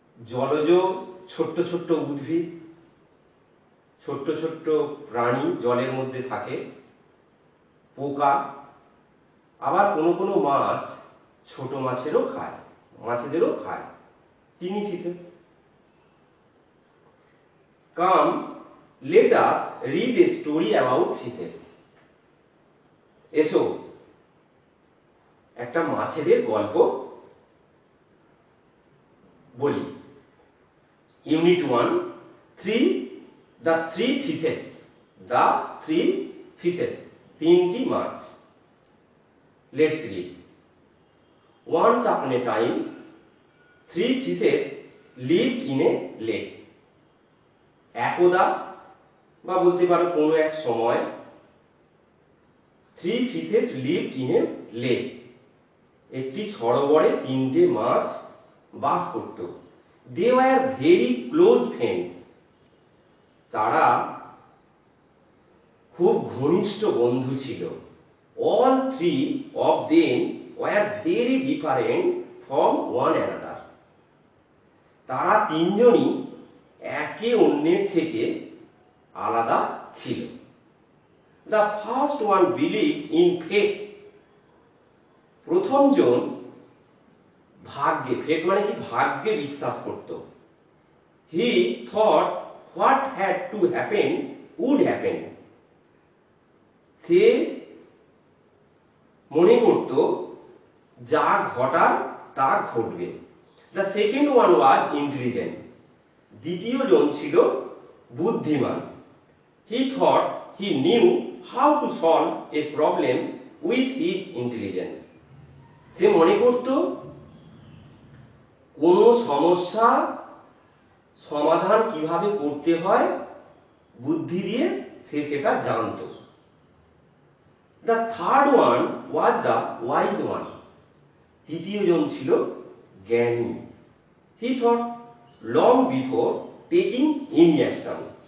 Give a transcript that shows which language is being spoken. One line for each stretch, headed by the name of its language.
Bangla: জলজ ছোট্ট ছোট্ট উদ্ভিদ, ছোট্ট ছোট্ট প্রাণী জলের মধ্যে থাকে, পোকা, আবার কোনো মাছ ছোট মাছেরও খায়, মাছেদেরও খায়,
English: Tiny fishes. Come, let us read a story about fishes.
Bangla: এসো একটা মাছেদের গল্প বলি।
English: Unit 1, 3, the three fishes. The three fishes,
Bangla: তিনটি মাছ।
English: Let's read. Once upon a time, three fishes lived in a lake.
Bangla: একদা বা বলতে পারো কোনো এক সময়,
English: three fishes lived in a lake.
Bangla: একটি সরোবরে তিনটে মাছ বাস করত।
English: They were very close friends.
Bangla: তারা খুব ঘনিষ্ঠ বন্ধু ছিল।
English: All three of them were very different from one another.
Bangla: তারা তিনজনই একে অন্যের থেকে আলাদা ছিল।
English: The first one believed in fate.
Bangla: প্রথমজন ভাগ্যে, ফেট মানে কি? ভাগ্যে বিশ্বাস করত।
English: He thought what had to happen would happen.
Bangla: সে মনে করত যা ঘটার তা ঘটবে।
English: The second one was intelligent.
Bangla: দ্বিতীয়জন ছিল বুদ্ধিমান।
English: He thought he knew how to solve a problem with his intelligence.
Bangla: সে মনে করত কোনো সমস্যা সমাধান কিভাবে করতে হয় বুদ্ধি দিয়ে সে সেটা জানত।
English: The third one was the wise one.
Bangla: তৃতীয়জন ছিল জ্ঞানী।
English: He thought long before taking any action.